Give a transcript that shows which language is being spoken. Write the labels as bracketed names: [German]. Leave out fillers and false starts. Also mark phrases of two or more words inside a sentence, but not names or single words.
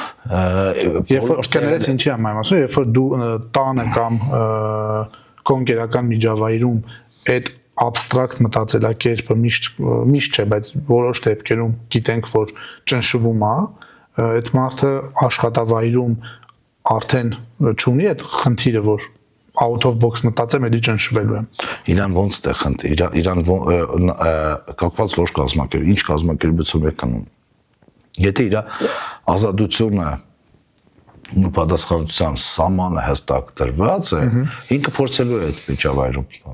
[Armenian] Երբ որ կներես ինչի եմ ասում, երբ որ դու տանը կամ կոնկրետական միջավայրում այդ abstract մտածելակերպը միշտ չէ, բայց որոշ դեպքերում գիտենք, որ ճնշվում է, այդ մարդը աշխատավայրում արդեն չունի այդ խնդիրը, որ [English] out of box [Armenian] մտածեմ, էլի ճնշվելու եմ։ Իրան ոնց է խնդիր, իրան կապված ոչ կազմակերպ, ինչ կազմակերպություն եք անում։ Եթե իր ազատությունը ու պատասխանատվության սահմանը հստակ դրված է, ինքը փորձելու է այդ միջավայրում։